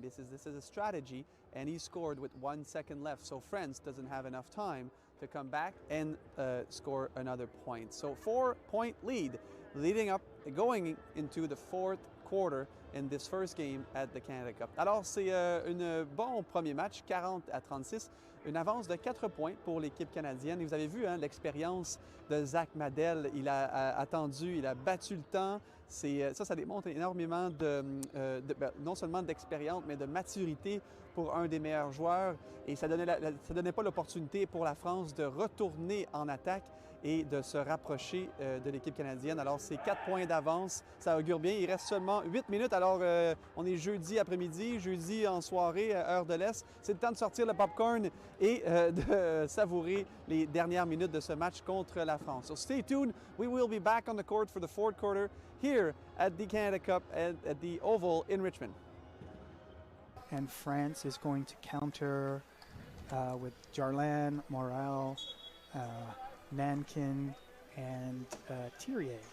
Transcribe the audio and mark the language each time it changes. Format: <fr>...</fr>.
<en>This is a strategy, and he scored with 1 second left. So France doesn't have enough time to come back and score another point. So 4-point lead going into the fourth quarter in this first game at the Canada Cup.</en> <fr>Alors c'est un bon premier match, 40-36, une avance de 4 points pour l'équipe canadienne. Et vous avez vu l'expérience de Zach Medel, il a attendu, il a battu le temps. Ça démontre énormément non seulement d'expérience, mais de maturité pour un des meilleurs joueurs. Et ça donnait pas l'opportunité pour la France de retourner en attaque et de se rapprocher de l'équipe canadienne. Alors, c'est 4 points d'avance. Ça augure bien. Il reste seulement 8 minutes. Alors, on est jeudi après-midi, jeudi en soirée, heure de l'Est. C'est le temps de sortir le popcorn et de savourer les dernières minutes de ce match contre la France.</fr> <en>So stay tuned. We will be back on the court for the fourth quarter here at the Canada Cup at the Oval in Richmond. And France is going to counter with Jarlan, Morel, Nankin, and Thierry.</en>